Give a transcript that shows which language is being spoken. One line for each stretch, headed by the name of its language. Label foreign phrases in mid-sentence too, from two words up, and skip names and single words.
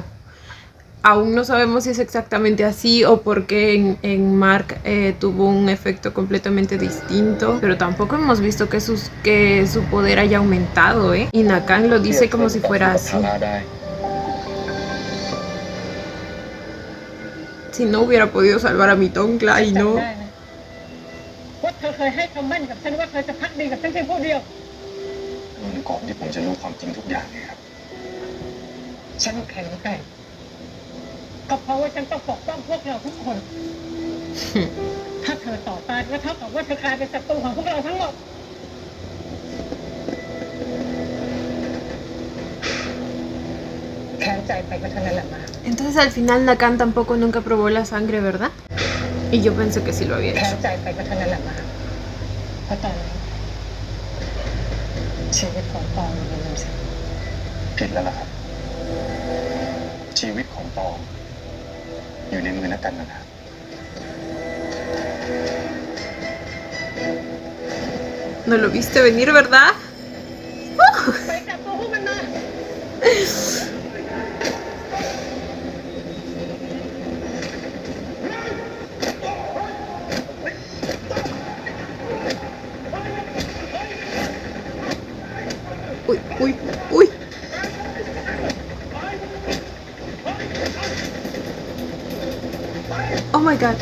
Spanish: Aún no sabemos si es exactamente así o por qué en Mark tuvo un efecto completamente distinto, pero tampoco hemos visto que su poder haya aumentado, ¿eh? Y Nakan lo dice como si fuera así. Si no hubiera podido salvar a mi Tongkla y no.
Thai: จำได้นะว่าเธอเคยให้คำมั่นกับฉันว่าเธอจะพักดีกับฉันเพียงผู้เดียว ก่อนที่ผมจะรู้ความจริงทุกอย่างเลยครับ ฉันแข็งแกร่งก็เพราะว่าฉันต้องปกป้องพวกเราทุกคน ถ้าเธอต่อต้านก็เท่ากับว่าเธอกลายเป็นศัตรูของพวกเราทั้งหมด แค้นใจไปก็เท่านั้นแหละมา
Spanish: Entonces al final Nakan tampoco nunca probó la sangre, ¿verdad? Y yo pensé que sí lo había
Thai: แค้น
Spanish: hecho.
Thai: ใจไปก็เท่านั้นแหละมาเพราะตอนนี้ชีวิตของปองมันมีสิ ผิดแล้วล่ะครับ ชีวิตของปองอยู่ในมือนักการเมืองครับ
Spanish: No lo viste venir, ¿verdad?
Thai: ไปจับตัวพวกมันมา
Spanish: Uy.
English: Oh my god.